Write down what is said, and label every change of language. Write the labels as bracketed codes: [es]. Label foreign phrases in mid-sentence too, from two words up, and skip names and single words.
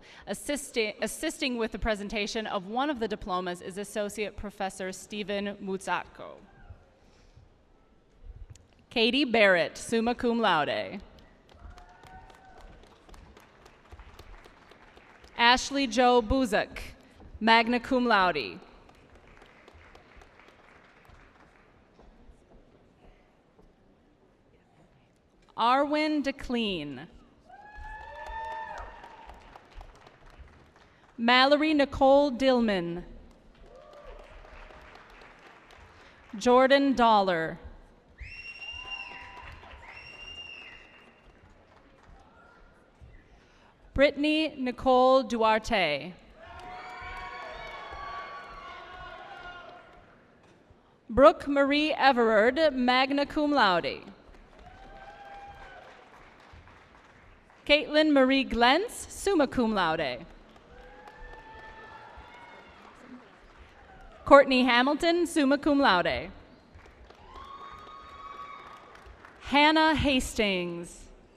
[en] Assisting with the presentation of one of the diplomas is Associate Professor Stephen Mutzatko. Katie Barrett, [la] summa cum laude. [en] Ashley Jo Buzak, [la] magna cum laude. [en] Arwin DeClean. Mallory Nicole Dillman. Jordan Dollar. Brittany Nicole Duarte. Brooke Marie Everard, [la] magna cum laude. [en] Caitlin Marie Glentz, [la] summa cum laude. [en] Courtney Hamilton, [la] summa cum laude. [en] Hannah Hastings.